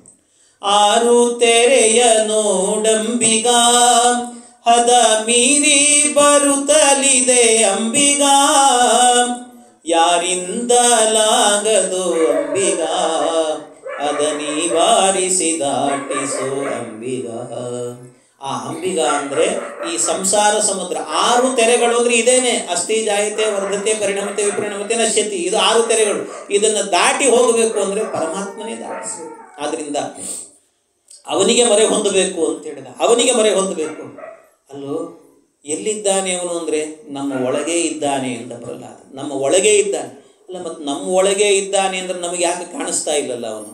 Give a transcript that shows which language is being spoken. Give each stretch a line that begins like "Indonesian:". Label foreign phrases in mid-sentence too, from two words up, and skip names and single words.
Kannada: 6 ತೆರೆಯ ನೋಡಂಬಿಗ, ಹದ ಮೀರಿ ಬರುತ್ತಲಿದೆ ಅಂಬಿಗ, ಯಾರಿಂದಲಾಗದು ಅಂಬಿಗ, ಅದ ನಿವಾರಿಸಿ ದಾಟಿಸು ಅಂಬಿಗ. ಆ ಅಂಬಿಗ ಅಂದರೆ ಈ ಸಂಸಾರ ಸಮುದ್ರ. 6 ತೆರೆಗಳು ಅಂದರೆ ಇದೇನೆ, ಅಸ್ಥಿ,
Sanskrit: ಜಾಯತೆ, ವರ್ಧತೆ, ಪರಿಣಮತೆ, ವಿಪರಿಣಮತೆ, ನಶ್ಯತಿ.
Kannada: ಇದು 6 ತೆರೆಗಳು. ಇದನ್ನು ದಾಟಿ ಹೋಗಬೇಕು ಅಂದರೆ ಪರಮಾತ್ಮನೇ ದಾಟಿಸಬೇಕು. ಆದ್ದರಿಂದ ಅವನಿಗೆ ಮೊರೆ ಹೊಂದಬೇಕು ಅಂತ ಹೇಳಿದ. ಅವನಿಗೆ ಮೊರೆ ಹೊಂದಬೇಕು. ಅಲ್ಲೋ, ಎಲ್ಲಿದ್ದಾನೆ ಅವನು ಅಂದರೆ ನಮ್ಮ ಒಳಗೇ ಇದ್ದಾನೆ ಅಂತ ಪ್ರಹ್ಲಾದ. ನಮ್ಮ ಒಳಗೇ ಇದ್ದಾನೆ. ಅಲ್ಲ, ಮತ್ತು ನಮ್ಮ ಒಳಗೇ ಇದ್ದಾನೆ ಅಂದರೆ ನಮಗೆ ಯಾಕೆ ಕಾಣಿಸ್ತಾ ಇಲ್ಲಲ್ಲ ಅವನು?